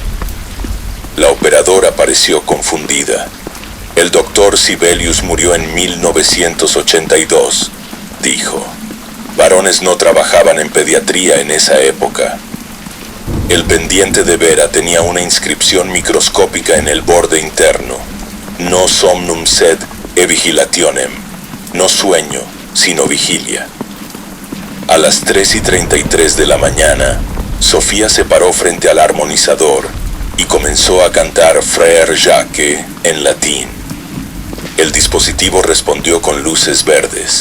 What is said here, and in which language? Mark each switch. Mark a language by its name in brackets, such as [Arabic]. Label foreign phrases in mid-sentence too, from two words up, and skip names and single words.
[Spanish] La operadora pareció confundida. El doctor Sibelius murió en 1982, dijo. Varones no trabajaban en pediatría en esa época. El pendiente de Vera tenía una inscripción microscópica en el borde interno. [Latin] No somnum sed e vigilationem. [Spanish] No sueño, sino vigilia. A las 3:33 de la mañana, Sofía se paró frente al armonizador y comenzó a cantar Frère Jacques en latín. El dispositivo respondió con luces verdes.